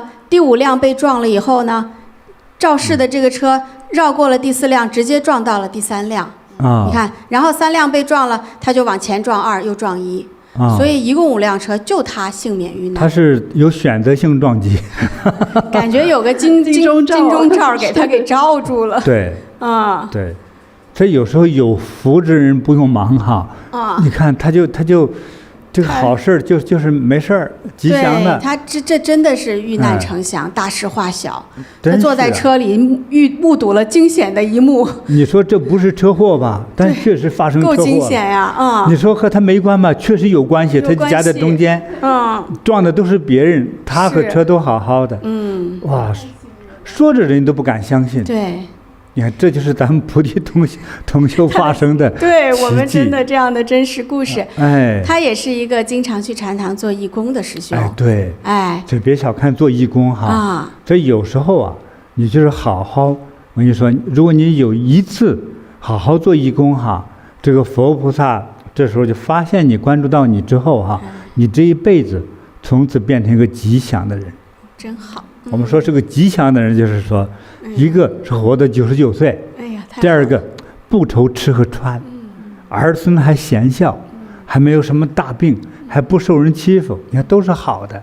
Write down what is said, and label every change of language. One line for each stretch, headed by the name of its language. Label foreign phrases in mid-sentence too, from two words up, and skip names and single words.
Chinese: 第5輛被撞了以後呢，肇事的這個車繞過了第4輛，直接撞到了第3輛。你看，然後3輛被撞了，它就往前撞2，又撞1。所以一共5輛車，就他幸免於难。他是有選擇性撞擊，感覺有個金鐘罩給他給罩住了。對，对，所以有時候有福之人不用忙哈。你看他就这个好事就是没事儿，吉祥的。对，他这真的是遇難成祥，大事化小。他坐在車裡目睹了驚險的一幕。你說這不是車禍吧？但確實發生車禍。夠驚險呀！你說和他沒關吧？確實有關係。他夾在中間，撞的都是別人，他和車都好好的。哇， 說着人都不敢相信。对，你看，这就是咱们菩提同修发生的对我们真的这样的真实故事。哎，他也是一个经常去禅堂做义工的师兄。哎，对，哎，就别小看做义工哈。啊，所以有时候啊，你就是好好，我跟你说，如果你有一次好好做义工哈，这个佛菩薩這時候就發現你關注到你之後哈，你這一輩子從此變成一個吉祥的人。真好。我們說是個吉祥的人，就是說，一個是活到99歲，第二個不愁吃和穿，兒孫還賢孝，還沒有什麼大病，還不受人欺負，你看都是好的。